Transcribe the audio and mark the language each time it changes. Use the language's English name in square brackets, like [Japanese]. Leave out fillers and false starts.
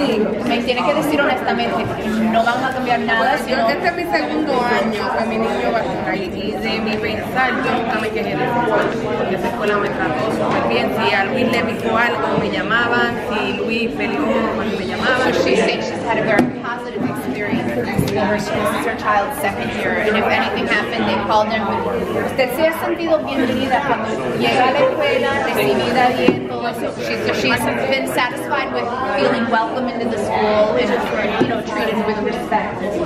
[Spanish] Sí, me tiene que decir honestamente, no van a cambiar nada, sino... Este es mi segundo año con mi niño vacuna y de mi pensar yo nunca me quejé de escuela, porque esa escuela me trató súper bien. Si a Luis le picó algo me llamaban, si Luis peleó me llamaban. [English] So she's saying she's had a very positive experience in the school. This is her child's second year, and if anything happened, they called them. [Spanish] Usted se ha sentido bienvenida cuando llega a la escuela, recibida bien, todo eso. [English] She's been satisfied with feeling welcome into the school and, treated with respect.